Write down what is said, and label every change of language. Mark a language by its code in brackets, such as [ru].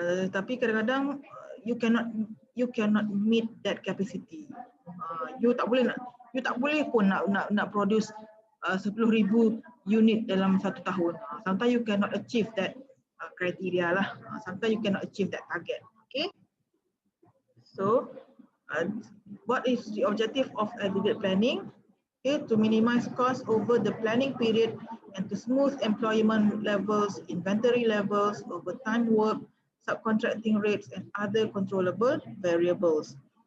[ms] Tapi kadang-kadang [en] you cannot meet that capacity. [ms] You tak boleh pun nak produce 10,000 unit dalam satu tahun. [en] Sometimes you cannot achieve that criteria lah. Sometimes you cannot achieve that target. Okay. So what is the objective of aggregate planning? Okay, to minimize costs over the planning period and to smooth employment levels, inventory levels, overtime work, subcontracting rates, and other controllable variables.